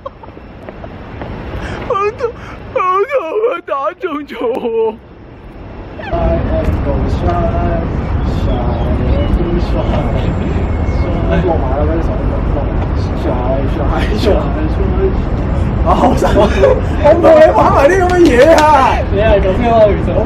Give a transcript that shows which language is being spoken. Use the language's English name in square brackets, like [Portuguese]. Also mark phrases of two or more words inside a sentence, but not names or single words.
[Cantonese] 好痛啊！打中咗我 ！ [English] Side angle side， side angle side， [Cantonese] 落埋啦嗰啲手，side。啊！好辛苦，我唔同你玩埋啲咁嘅嘢啊！你係咁嘅喎，其實。